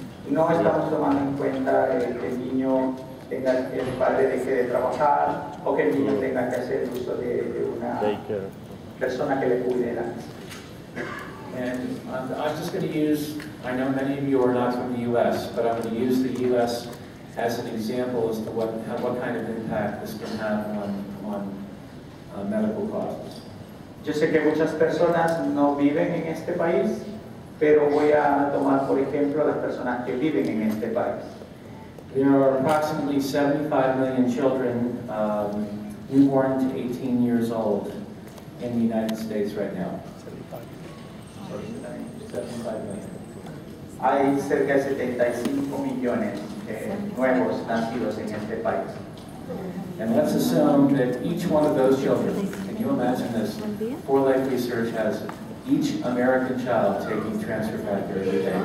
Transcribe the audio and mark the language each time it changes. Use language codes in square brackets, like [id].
[es] No estamos tomando en cuenta que el niño tenga, que el padre deje de trabajar o que el niño tenga que hacer uso de una persona que le cuide la casa. [en] And I'm just going to use, I know many of you are not from the U.S., but I'm going to use the U.S. as an example as to what kind of impact this can have on medical costs. [es] Yo sé que muchas personas no viven en este país, pero voy a tomar por ejemplo las personas que viven en este país. [en] There are approximately 75 million children newborn to 18 years old in the United States right now. 75 million. [es] Hay cerca de 75 millones nuevos nacidos en este país. [en] And let's assume that each one of those children, can you imagine this? For Life Research has each American child taking transfer factor every day.